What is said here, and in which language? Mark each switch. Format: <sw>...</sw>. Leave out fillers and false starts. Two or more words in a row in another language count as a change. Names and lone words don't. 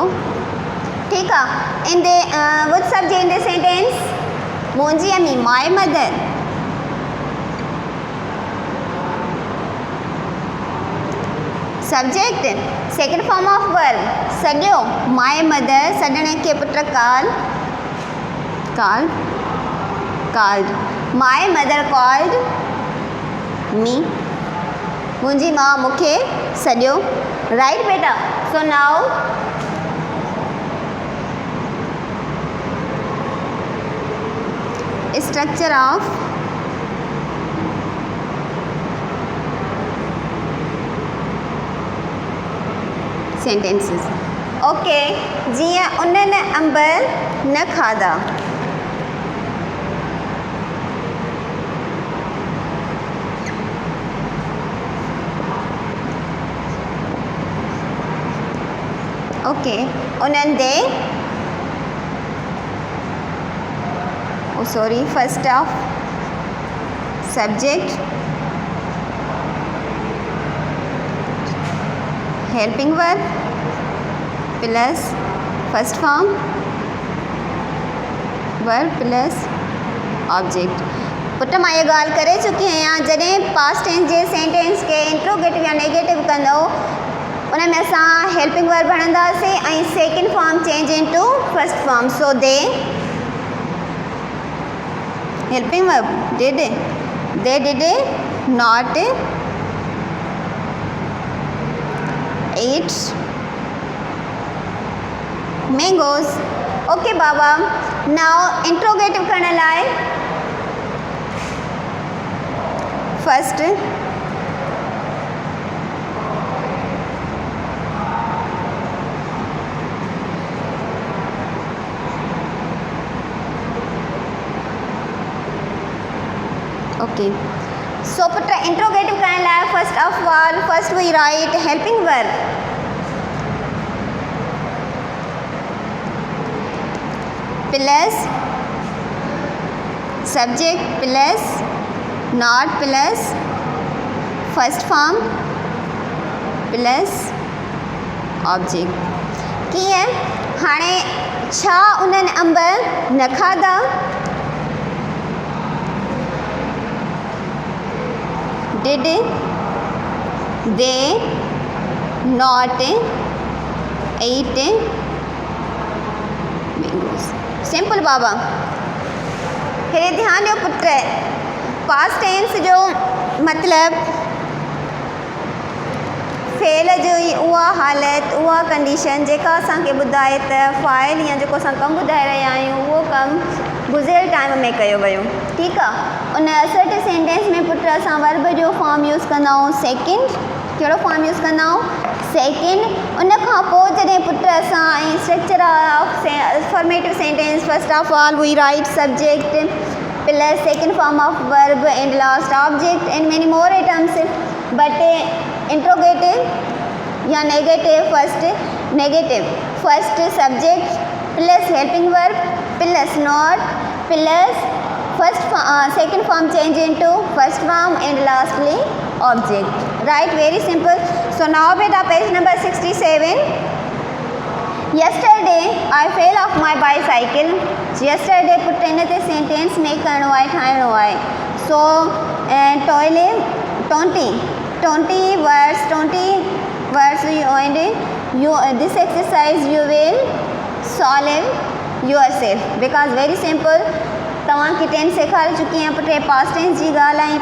<sd>ठीकु आहे</sd> <en>in the which subject in the sentence</en> <sd>मुंहिंजी अम्मी</sd> <en>my mother subject second form of verb सॾियो my mother</en> <sd>सॾण खे पुट</sd> <en>called my mother called me</en> <sd>मुंहिंजी मां मूंखे सॾियो</sd> <en>राइट बेटा so now structure of sentences okay</en> <sd>जीअं उन्हनि अंब न खाधा</sd> <en>okay उन्हनि they sorry first of subject helping verb plus first form verb plus object.</en> <sd>पुट मां ये ॻाल्हि करे चुकी आहियां, जॾहिं</sd> <en>past tense</en> <sd>जे सेंटेंस खे इंट्रोगेटिव या नेगेटिव कंदो उन में असां</sd> <en>helping verb</en> <sd>हणंदासीं ऐं</sd> <en>second form change into first form. so they helping verb did, they did not eat mangoes. Okay बाबा, now interrogative</en> <sd>करण लाइ</sd> <en>first okay. सो पुट इंट्रोगेटिव</en> <sd>करण लाइ</sd> <en>first of all first we write helping verb. plus subject plus not plus first form plus object.</en> <sd>कीअं हाणे छा उन्हनि अंब न खाधा?</sd> <en>did they not eat mangoes.</en> <sd>सिंपल बाबा। फिर ध्यान ॾियो पुट,</sd> <en>past tense</en> <sd>जो मतलब फेल जो उहा हालत उहा कंडीशन जेका असांखे ॿुधाए त फाइल या जेको असां कमु ॿुधाए रहिया आहियूं उहो कमु गुज़िरियल टाइम में कयो वियो। ठीकु आहे। उन</sd> <en>assertive sentence</en> <sd>में पुट असां वर्ब जो फॉर्म यूज़ कंदा आहियूं सेकेंड। कहिड़ो फॉर्म यूज़ कंदा आहियूं?</sd> <en>सेकेंड।</en> <sd>उन खां पोइ जॾहिं पुट असां ऐं</sd> <en>structure of formative sentence first of all we write subject plus second form of verb and last object and many more items. but interrogative or negative first subject plus helping verb plus not plus first second form change into first form and lastly object. Right, very simple. So now beta page number 67. Yesterday I fell off my bicycle. Yesterday put in the sentence make</en> <sd>करनो आहे, ठाहिणो आहे.</sd> <en>So 20 words and you this exercise you will solve yourself because very simple.</en> <sd>तव्हांखे टेंस सेखारे चुकी आहियां पुट।</sd> <en>past tense</en> <sd>जी ॻाल्हि आहे।</sd>